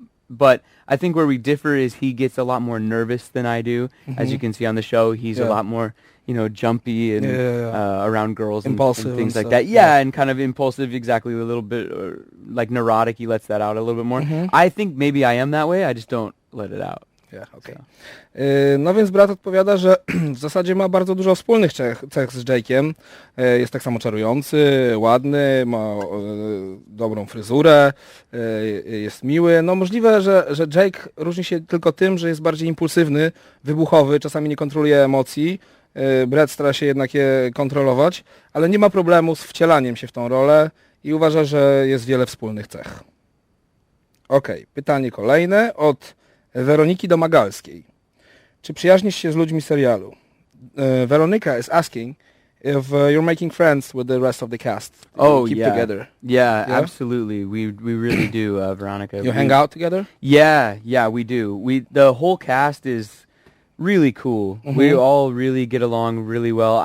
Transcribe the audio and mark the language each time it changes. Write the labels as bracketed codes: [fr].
[en] But I think where we differ is he gets a lot more nervous than I do. As you can see on the show, he's a lot more, jumpy and around girls and things like that. Yeah, and kind of impulsive, exactly, a little bit like neurotic. He lets that out a little bit more. I think maybe I am that way. I just don't let it out. Okay. [pl] No więc brat odpowiada, że w zasadzie ma bardzo dużo wspólnych cech z Jake'iem. Jest tak samo czarujący, ładny, ma dobrą fryzurę, jest miły. No możliwe, że Jake różni się tylko tym, że jest bardziej impulsywny, wybuchowy, czasami nie kontroluje emocji. Brett stara się jednak je kontrolować, ale nie ma problemu z wcielaniem się w tą rolę i uważa, że jest wiele wspólnych cech. Okej, pytanie kolejne od Weroniki Domagalskiej. Czy przyjaźnisz się z ludźmi serialu? [en] Veronica is asking if you're making friends with the rest of the cast. Keep together. Yeah, absolutely. We really do, Veronica. You hang out together? Yeah, we do. The whole cast is really cool. We all really get along really well.